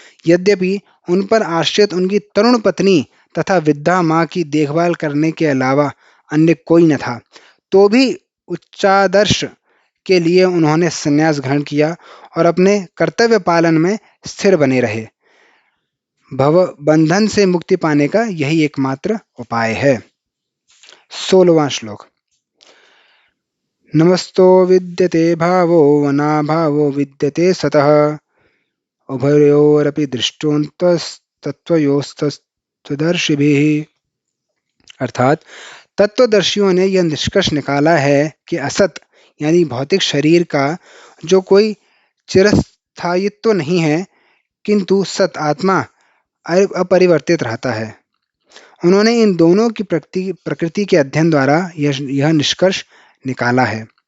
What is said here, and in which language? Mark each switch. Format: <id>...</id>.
<hi>यद्यपि उन पर आश्रित उनकी तरुण पत्नी तथा वृद्धा माँ की देखभाल करने के अलावा अन्य कोई न था, तो भी उच्चादर्श के लिए उन्होंने संन्यास ग्रहण किया और अपने कर्तव्य पालन में स्थिर बने रहे। भव बंधन से मुक्ति पाने का यही एकमात्र उपाय है। 16वां श्लोक।</hi> <sa>नमस्तो विद्यते भावो वनाभावो विद्यते सतः उभयोरपि दृष्टोऽन्तस्तत्त्वयोस्तत्त्वदर्शिभिः।</sa> <hi>अर्थात, तत्वदर्शियों ने यह निष्कर्ष निकाला है कि असत यानी भौतिक शरीर का जो कोई चिरस्थायित्व नहीं है, किंतु सत आत्मा अपरिवर्तित रहता है। उन्होंने इन दोनों की प्रकृति के अध्ययन द्वारा यह निष्कर्ष निकाला है।</hi>